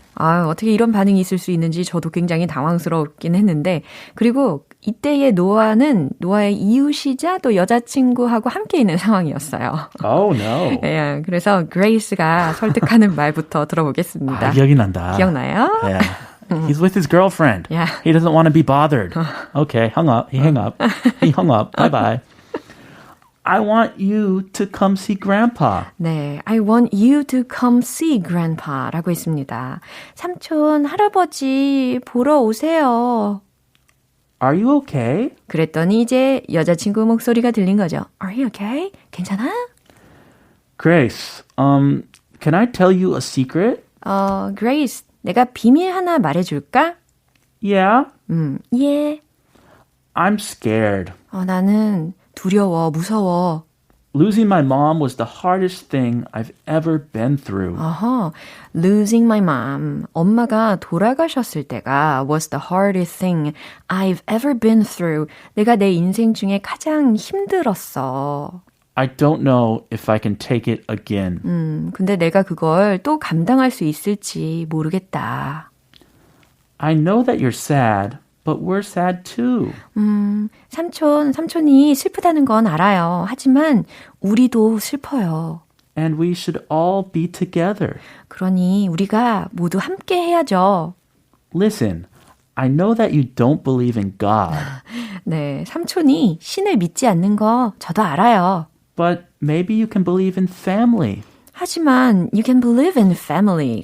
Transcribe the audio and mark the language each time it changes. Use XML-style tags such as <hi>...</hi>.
<ko>아, 어떻게 이런 반응이 있을 수 있는지 저도 굉장히 당황스럽긴 했는데 그리고 이때의 노아의 이웃이자 또 여자친구하고 함께 있는 상황이었어요.</ko> <en>Oh no.</en> <ko>예, 그래서 그레이스가 설득하는 말부터 들어보겠습니다. 아, 기억이 난다. 기억나요?</ko> <en>Yeah. He's with his girlfriend. Yeah. He doesn't want to be bothered. Okay, hung up. He hung up. He hung up. Bye-bye. I want you to come see grandpa. 네, I want you to come see grandpa</en> <ko>라고 했습니다. 삼촌, 할아버지 보러 오세요.</ko> <en>Are you okay?</en> <ko>그랬더니 이제 여자친구 목소리가 들린 거죠.</ko> <en>Are you okay?</en> <ko>괜찮아?</ko> <en>Grace, can I tell you a secret?</en> <ko>Grace, 내가 비밀 하나 말해줄까?</ko> <en>Yeah.</en> <ko>예.</ko> <en>I'm scared.</en> <ko>나는 두려워, 무서워.</ko> <en>Losing my mom was the hardest thing I've ever been through. Losing my mom.</en> <ko>엄마가 돌아가셨을 때가</ko> <en>was the hardest thing I've ever been through.</en> <ko>내가 내 인생 중에 가장 힘들었어.</ko> <en>I don't know if I can take it again.</en> <ko>근데 내가 그걸 또 감당할 수 있을지 모르겠다.</ko> <en>I know that you're sad, but we're sad too.</en> <ko>삼촌이 슬프다는 건 알아요. 하지만 우리도 슬퍼요.</ko> <en>And we should all be together.</en> <ko>그러니 우리가 모두 함께 해야죠.</ko> <en>Listen, I know that you don't believe in God.</en> <ko>네, 삼촌이 신을 믿지 않는 거 저도 알아요.</ko> <en>But maybe you can believe in family.</en> <ko>하지만</ko> <en>you can believe in family.</en>